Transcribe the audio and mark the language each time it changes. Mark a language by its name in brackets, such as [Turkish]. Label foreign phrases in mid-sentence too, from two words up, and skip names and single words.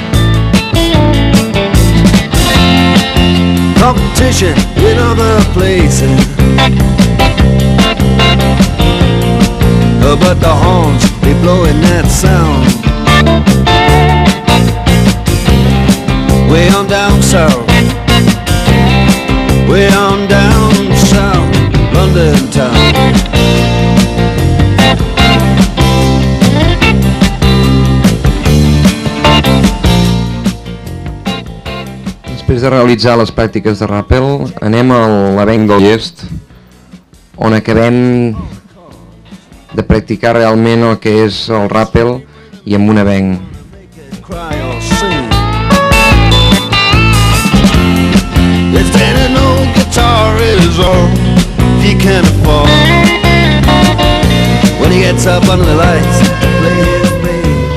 [English] Competition in other places, but the horns, they blowing that sound. Way on down south, way on down south, London town. [Catalan] Després de realitzar les pràctiques de ràpel, anem a l'avenc del Llest, on acabem de practicar realment el que és el ràpel i amb un avenc. [English] Is all he can afford. When he gets up under the lights, play his bass.